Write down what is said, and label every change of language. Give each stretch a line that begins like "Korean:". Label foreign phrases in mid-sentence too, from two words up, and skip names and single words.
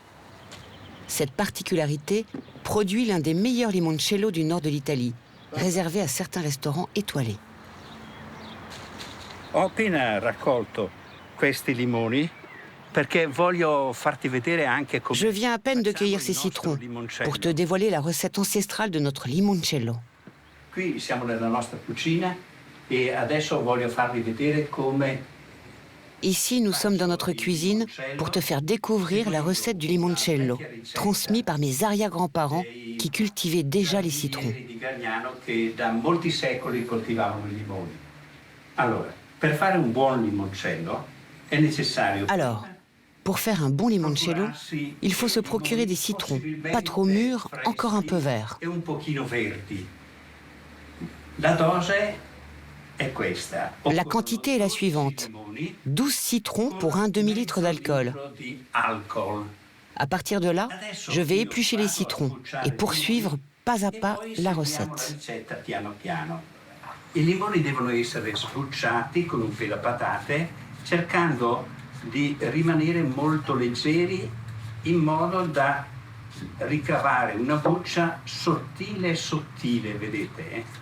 French: Cette particularité produit l'un des meilleurs limoncello du nord de l'Italie, réservé à certains restaurants étoilés.
Italian: Ho appena raccolto questi limoni perché voglio farti vedere anche come.
French: Je viens à peine de cueillir ces citrons pour te dévoiler la recette ancestrale de notre limoncello.
Italian: qui siamo nella nostra cucina e adesso voglio farvi vedere come.
French: Ici, nous sommes dans notre cuisine pour te faire découvrir la recette du limoncello, transmise par mes arrière-grands-parents qui cultivaient déjà les citrons.
Italian: Di Gagliano che da molti secoli coltivavano i limoni. Allora, per fare un buon limoncello è necessario.
French: Alors, pour faire un bon limoncello, il faut se procurer des citrons, pas trop mûrs, encore un peu verts.
Italian: E un pochino verdi. La dose è questa.
French: La quantité est la suivante. 12 citrons pour un demi-litre d'alcool. À partir de là, je vais éplucher les citrons et poursuivre pas à pas la recette.
Italian: I limoni devono essere sbucciati con un filo a patate, cercando di rimanere molto leggeri in modo da ricavare una buccia sottile, vedete?